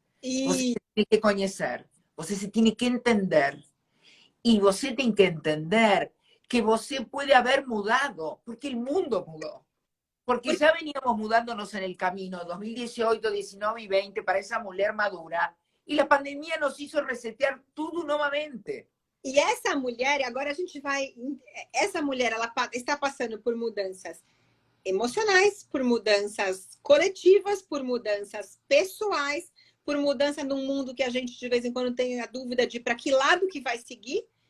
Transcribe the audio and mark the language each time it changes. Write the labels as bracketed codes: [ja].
[es] Você tiene que conocer, você se tiene que entender. Y [pt] você tem que entender que você [es] puede haber mudado, porque el mundo mudó. Porque ya veníamos mudándonos en el camino, 2018, 19 y 20, para esa mujer madura, y la pandemia nos hizo resetear [pt] tudo novamente. E essa mulher, agora a gente vai... Essa mulher, ela está passando por mudanças emocionais, por mudanças coletivas, por mudanças pessoais, por mudança num mundo que a gente de vez em quando tem a dúvida de para que lado que vai seguir.